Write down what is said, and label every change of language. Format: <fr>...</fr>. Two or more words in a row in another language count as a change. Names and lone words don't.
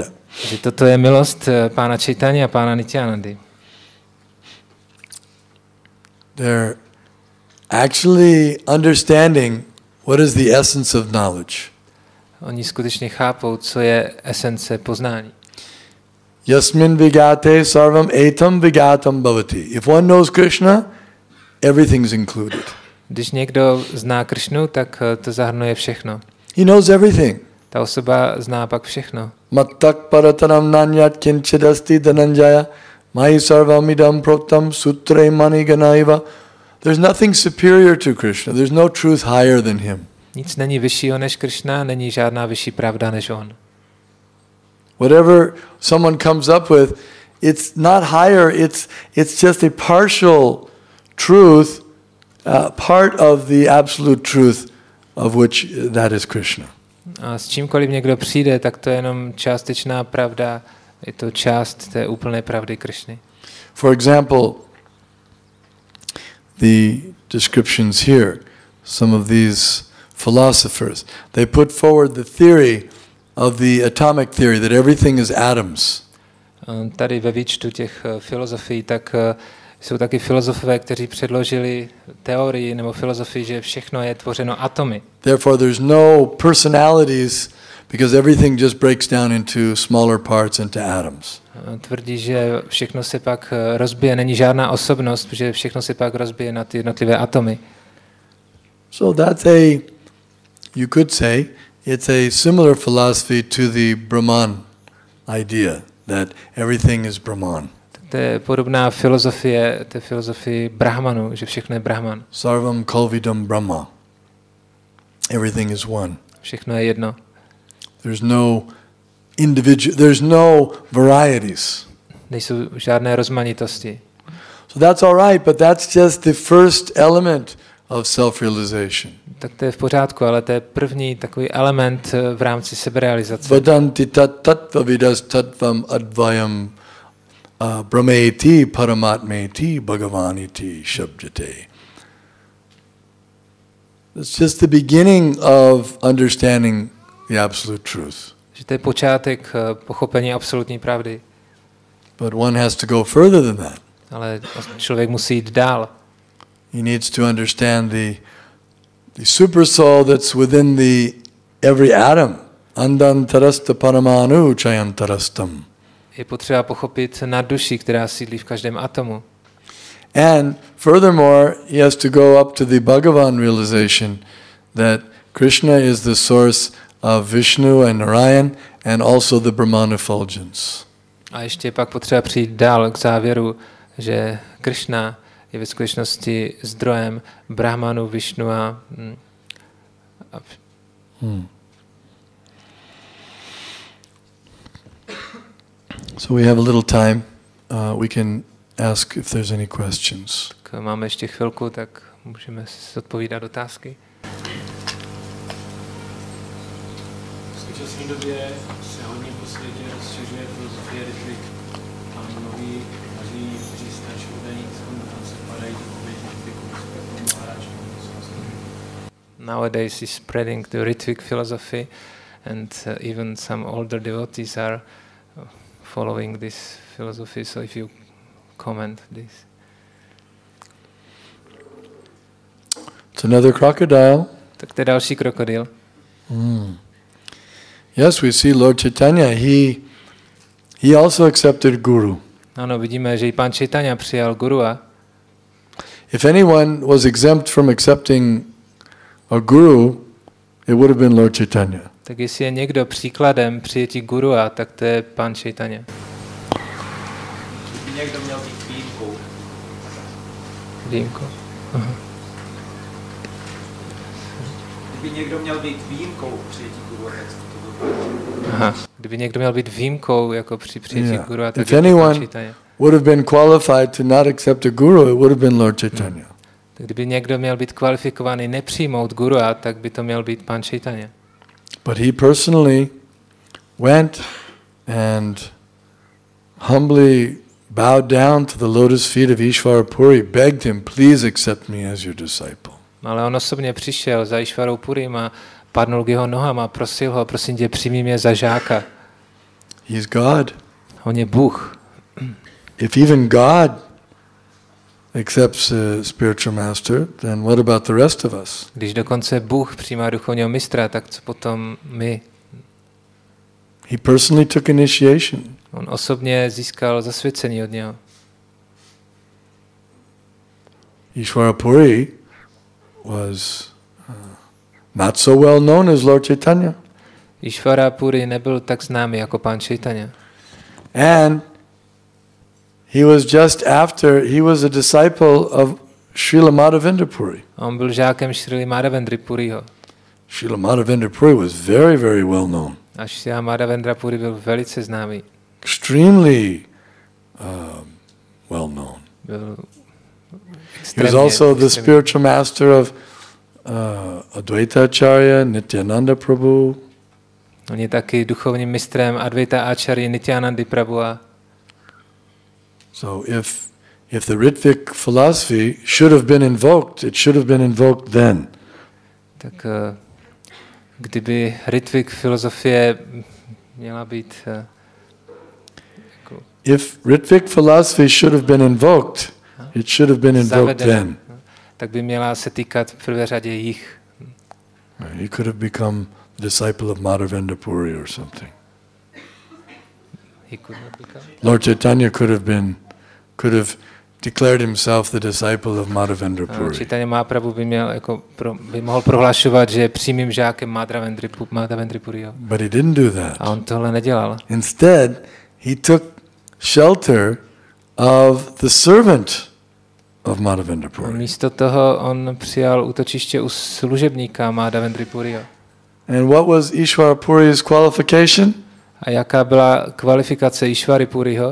<cs>Takže toto je milost pána Chaitanya a pána Nityanandy.</cs> <en>They're actually understanding what is the essence of knowledge.</en> <cs>Oni skutečně chápou, co je esence poznání.</cs> <sa>Yasmin vigate sarvam etam vigatam bhavati.</sa> <en>If one knows Krishna, everything's included.</en> <cs>Když někdo zná Krishnu, tak to zahrnuje všechno.</cs> <en>He knows everything.</en> <cs>Ta osoba zná pak všechno.</cs> <sa>Mattak paratanam nanyat kinchidasti dhananjaya mahi sarvamidam protam sutre maniganaiva.</sa> <en>There's nothing superior to Krishna. There's no truth higher than him.</en> <cs>Nic není vyššího než Krishna, není žádná vyšší pravda než on.</cs> <en>Whatever someone comes up with, it's not higher, it's just a partial truth, part of the absolute truth of which that is Krishna.</en> <cs>A s čímkoliv někdo přijde, tak to je jenom částečná pravda, je to část té úplné pravdy Krishny.</cs> <en>For example, the descriptions here, some of these philosophers, they put forward the theory of the atomic theory that everything is atoms.</en> <cs>Tady ve výčtu těch filozofií, tak Jsou taky filozofové, kteří předložili teorii nebo filozofii, že všechno je tvořeno atomy.</cs> <en>Therefore there's no personalities because everything just breaks down into smaller parts, into atoms.</en> <cs>Tvrdí, že všechno se pak rozbije, není žádná osobnost, protože všechno se pak rozbije na ty jednotlivé atomy.</cs> <en>So that's you could say, it's a similar philosophy to the Brahman idea, that everything is Brahman.</en> <cs>To je podobná filozofie, té filozofii Brahmanu, že všechno je Brahman.</cs> <sa>Sarvam kalvidam Brahma.</sa> <en>Everything is one.</en> <cs>Všechno je jedno.</cs> <en>There's no varieties.</en> <cs>Nejsou žádné rozmanitosti.</cs> <en>So that's all right, but that's just the first element of self-realization.</en> <cs>Tak to je v pořádku, ale to je první takový element v rámci seberealizace.</cs> <sa>Vadanti tattvavidas tattvam advayam brahmeti paramatmeti bhagavaniti shabdate.</sa> <en>It's just the beginning of understanding the absolute truth.</en> <cs>Že to je počátek pochopení absolutní pravdy.</cs> <en>But one has to go further than that.</en> <cs>Ale člověk musí jít dál.</cs> <en>He needs to understand the super soul that's within every atom.</en> <sa>Andantarasta paramanu chayantarastam.</sa> <cs>Je potřeba pochopit nadduši, která sídlí v každém atomu.</cs> <en>And furthermore, he has to go up to the Bhagavan realization that Krishna is the source of Vishnu and Narayan and also the Brahman effulgence.</en> <cs>A ještě pak potřeba přijít dál k závěru, že Krishna je ve skutečnosti zdrojem Brahmanu, Višnu a</cs> <en>So we have a little time. We can ask if there's any questions.</en> <cs>Tak máme ještě chvilku, tak můžeme si odpovídat otázky. V současné době se hodně po světě rozšiřuje filozofie ritrik a mnohí kteří stačí údajní se padají do oběti ritriku.</cs> <en>Nowadays is spreading the Ritvic philosophy, and even some older devotees are following this philosophy. So if you comment this. It's another crocodile.</en> <cs>Tak to je další krokodýl.</cs> <en>Yes, we see Lord Chaitanya. He also accepted Guru.</en> <cs>Ano, vidíme, že i pán Chaitanya přijal gurua.</cs> <en>If anyone was exempt from accepting a guru, it would have been Lord Chaitanya.</en> <cs>Tak jestli je někdo příkladem přijetí gurua, tak to je pán Chaitanya. Kdyby někdo měl být výjimkou. Výjimkou? Kdyby někdo měl být výjimkou přijetí gurua, tak to bylo. Aha. Kdyby někdo měl být výjimkou jako při přijetí gurua, tak</cs> <en>if</en> <cs>je to pán</cs> <en>anyone</en> <cs>Chaitanya.</cs> <en>would have been qualified to not accept a guru, it would have been Lord Chaitanya.</en> <cs>Tak kdyby někdo měl být kvalifikovaný nepřijmout gurua, tak by to měl být pán Chaitanya.</cs> <en>But he personally went and humbly bowed down to the lotus feet of Ishvara Puri, begged him, please accept me as your disciple.</en> <cs>Ale on osobně přišel za Ishvarou Purim a padnul k jeho nohám a prosil ho, prosím tě, přijmi mě za žáka.</cs> <en>He's God.</en> <cs>On je Bůh.</cs> <en>If even God accepts a spiritual master, then what about the rest of us?</en> <cs>Když dokonce Bůh přijímá duchovního mistra, tak co potom my?</cs> <en>He personally took initiation.</en> <cs>On osobně získal zasvěcení od něho.</cs> <en>Ishvara Puri was not so well known as Lord Chaitanya.</en> <cs>Ishvara Puri nebyl tak známý jako pán Chaitanya.</cs> <en>And he was a disciple of Srila Madhavendra Puri.</en> <cs>On byl žákem Srila Madhavendry Puriho.</cs> <en>Srila Madhavendra Puri was very, very well known.</en> <cs>A Srila Madhavendra Puri byl velice známý.</cs> <en>Extremely well known.</en> <cs>Byl</cs> <en>He was also the spiritual master of Advaita Acharya, Nityananda Prabhu.</en> <cs>On je taky duchovním mistrem Advaita Acharya Nityanandy Prabhu.</cs> <en>So if the Ritvic philosophy should have been invoked, it should have been invoked then.</en> <cs>Tak kdyby Ritvic filozofie měla být</cs> <en>If Ritvic philosophy should have been invoked, It should have been invoked then.</en> <cs>Tak by měla se týkat v prvé řadě jich.</cs> <en>He could have become the disciple of Madhavendra Puri or something. He could not become. Lord Chaitanya could have declared himself the disciple of Madhavendra Puri.</en> <cs>Chaitanya Mahaprabhu by mohl prohlašovat, že je přímým žákem Madhavendra Puriho.</cs> <en>But he didn't do that.</en> <cs>A on tohle nedělal.</cs> <en>Instead, he took shelter of the servant of Madhavendra Puri.</en> <cs>Místo toho on přijal útočiště u služebníka Madhavendra Puriho.</cs> <en>And what was Ishvara Puri's qualification?</en> <cs>A jaká byla kvalifikace Ishvary Puriho?</cs>